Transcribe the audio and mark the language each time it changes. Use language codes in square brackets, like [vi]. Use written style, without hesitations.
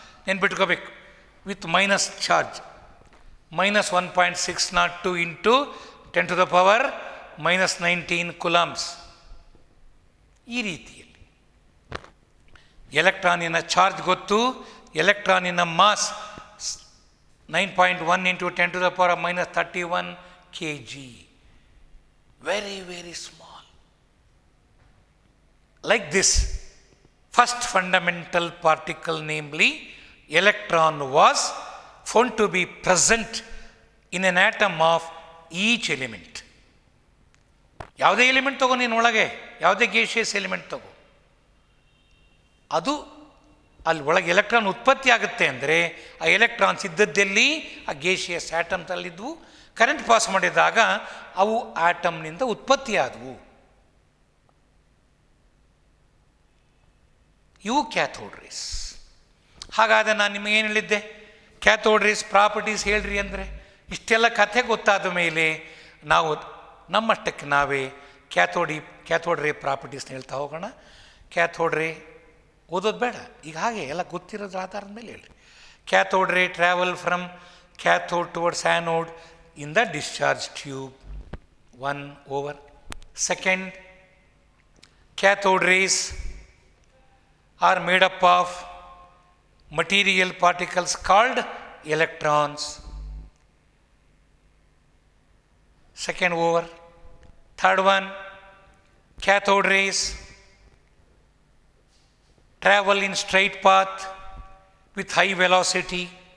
[kn] ನೆನ್ಪಿಟ್ಕೋಬೇಕು. [en] With minus charge -1.602 × 10⁻⁻19 coulombs. [kn] ಈ ರೀತಿಯಲ್ಲಿ ಎಲೆಕ್ಟ್ರಾನಿನ charge ಗೊತ್ತು, ಎಲೆಕ್ಟ್ರಾನಿನ mass 9.1 × 10⁻⁻31 kg. [en] Very, very small. Like this, first fundamental particle, namely electron, was found to be present in an atom of each element. [kn] ಯಾವುದೇ element ತಗೋ ನೀನು ಒಳಗೆ, ಯಾವುದೇ gaseous element ತಗೋ, ಅದು ಅಲ್ಲಿ ಒಳಗೆ ಎಲೆಕ್ಟ್ರಾನ್ ಉತ್ಪತ್ತಿ ಆಗುತ್ತೆ ಅಂದರೆ ಆ ಎಲೆಕ್ಟ್ರಾನ್ಸ್ ಇದ್ದದ್ದಲ್ಲಿ ಆ ಗ್ಯಾಸಿಯಸ್ ಆಟಮ್ಸಲ್ಲಿದ್ದವು. ಕರೆಂಟ್ ಪಾಸ್ ಮಾಡಿದಾಗ ಅವು ಆಟಮ್ನಿಂದ ಉತ್ಪತ್ತಿಯಾದವು. ಇವು ಕ್ಯಾಥೋಡ್ ರೇಸ್. ಹಾಗಾದರೆ ನಾನು ನಿಮಗೇನು ಹೇಳಿದ್ದೆ? ಕ್ಯಾಥೋಡ್ ರೇಸ್ ಪ್ರಾಪರ್ಟೀಸ್ ಹೇಳ್ರಿ ಅಂದರೆ, ಇಷ್ಟೆಲ್ಲ ಕಥೆ ಗೊತ್ತಾದ ಮೇಲೆ ನಾವು ನಮ್ಮಷ್ಟಕ್ಕೆ ನಾವೇ ಕ್ಯಾಥೋಡ್ ರೇ ಪ್ರಾಪರ್ಟೀಸ್ನ ಹೇಳ್ತಾ ಹೋಗೋಣ. ಕ್ಯಾಥೋಡ್ ರೇ ಓದೋದು ಬೇಡ, ಈಗ ಹಾಗೆ ಎಲ್ಲ ಗೊತ್ತಿರೋದ್ರ ಆಧಾರದ ಮೇಲೆ ಹೇಳ್ರಿ. [en] Cathode ray travel from cathode towards anode in the discharge tube 1/2. Cathode rays are made up of material particles called electrons. 2/3. Third one, cathode rays travel in straight path with high velocity.